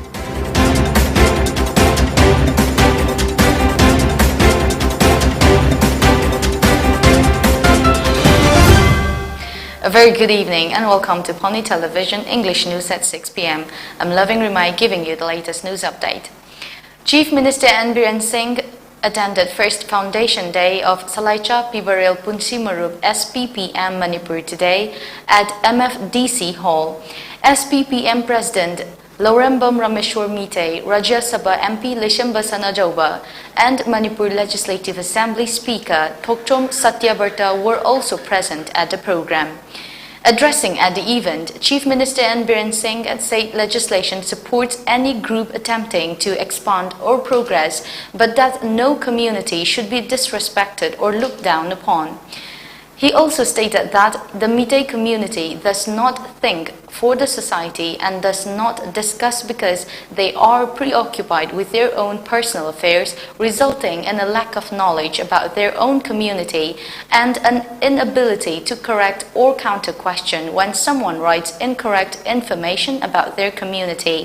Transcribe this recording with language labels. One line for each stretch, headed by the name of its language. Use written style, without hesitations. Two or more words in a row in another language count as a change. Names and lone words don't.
English: A very good evening and welcome to Pony Television English News at 6 p.m. I'm Loving Rimai giving you the latest news update. Chief Minister N. Biren Singh attended first Foundation Day of Salaicha Pibaril Punsi Marup SPPM Manipuri today at MFDC Hall. SPPM President Lorembam Rameshwar Mite, Rajya Sabha MP Lishamba Sanajauba, and Manipur Legislative Assembly Speaker Thokchom Satyabarta were also present at the program. Addressing at the event, Chief Minister N. Biren Singh said legislation supports any group attempting to expand or progress, but that no community should be disrespected or looked down upon. He also stated that the Mite community does not think for the society and does not discuss because they are preoccupied with their own personal affairs, resulting in a lack of knowledge about their own community and an inability to correct or counter-question when someone writes incorrect information about their community.